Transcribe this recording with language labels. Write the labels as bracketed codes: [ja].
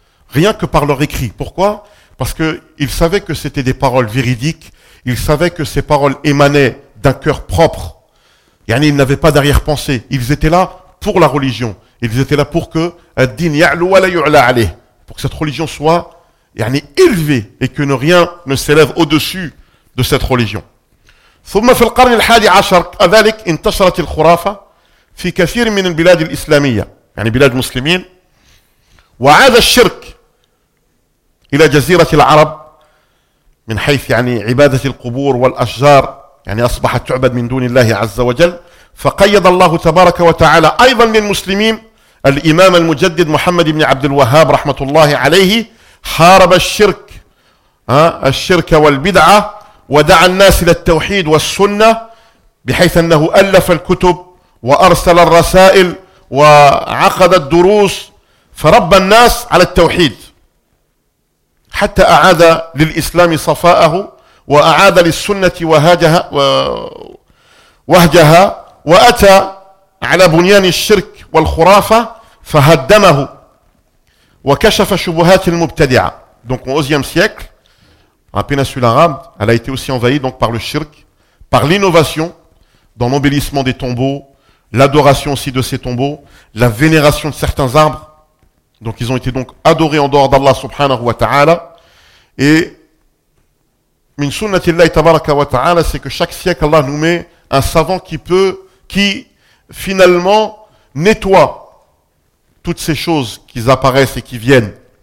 [fr] Rien que par leur écrit. Pourquoi? Parce que ils savaient que c'était des paroles véridiques, ils savaient que ces paroles émanaient d'un cœur propre. Yani, ils n'avaient pas d'arrière-pensée. Ils étaient là pour la religion. Ils étaient là pour que [ar] ad-din ya'lu wa la yu'la 'alayh, [fr] pour que cette religion soit yani élevée et que rien ne s'élève au-dessus de cette religion. [ar] ثم في القرن الحادي عشر كذلك انتشرت الخرافة في كثير من البلاد الإسلامية يعني بلاد المسلمين وعاد الشرك إلى جزيرة العرب من حيث يعني عبادة القبور والأشجار يعني أصبحت تعبد من دون الله عز وجل فقيد الله تبارك وتعالى أيضا من المسلمين الإمام المجدد محمد بن عبد الوهاب رحمة الله عليه حارب الشرك الشرك والبدعة ودعا الناس إلى التوحيد والسنة بحيث أنه ألف الكتب وأرسل الرسائل وعقد الدروس فرب الناس على التوحيد حتى أعاد للإسلام صفاءه وأعاد للسنة وهجها وهجها وأتى على بنيان الشرك والخرافة فهدمه وكشف شبهات المبتدعة. [fr] Donc au XIe siècle, la péninsule arabe, elle a été aussi envahie donc par le shirk, par l'innovation dans l'embellissement des tombeaux, l'adoration aussi de ces tombeaux, la vénération de certains arbres. Donc ils ont été donc adorés en dehors d'Allah subhanahu wa ta'ala. Et [ar] min sunnatillahi tabaraka wa ta'ala, [fr] c'est que chaque siècle, Allah nous met un savant qui finalement nettoie toutes ces choses qui apparaissent et qui viennent.